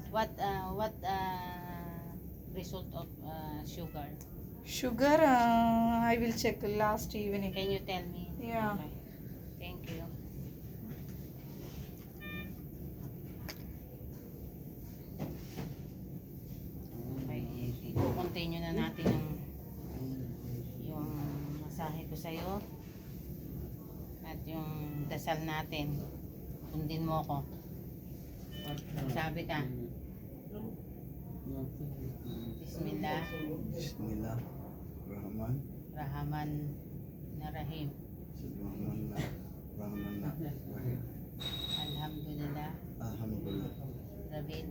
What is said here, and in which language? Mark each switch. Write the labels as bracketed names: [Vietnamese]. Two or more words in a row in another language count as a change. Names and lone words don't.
[English] What result of sugar? Sugar, I will check last evening. Can you tell me? Yeah. Okay. Thank you. [Filipino] Okay, i-continue na natin yung masahe ko sa'yo at yung dasal natin. Sundin mo ko. Sabi ka. [Arabic] Bismillah. بسم الله. رحمن. رحمن نا رحيم. رحمن نا. رحمن نا. رحيم. Alhamdulillah. Alhamdulillah. Rabbil